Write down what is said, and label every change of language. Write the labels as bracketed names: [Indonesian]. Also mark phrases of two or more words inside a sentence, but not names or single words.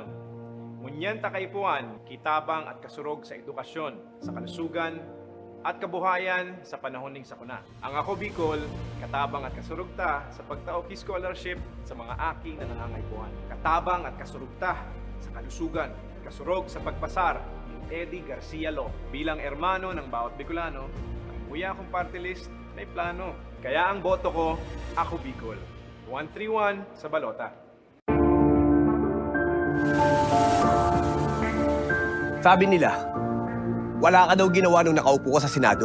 [Bikol] Munyan takaipuan, kitabang at kasurog sa edukasyon, sa kalusugan at kabuhayan sa panahon ng sakuna. Ang Ako Bicol, katabang at kasurugta sa pagtaoki scholarship sa mga aking na nangangaipuan. Katabang at kasurugta sa kalusugan, kasurog sa pagpasar Eddie Garcia Lo. Bilang ermano ng bawat Bicolano, ang buya kong party list may plano. Kaya ang boto ko, Ako Bicol. 131 sa balota. [Filipino] Sabi nila, wala ka daw ginawa nung nakaupo ka sa Senado.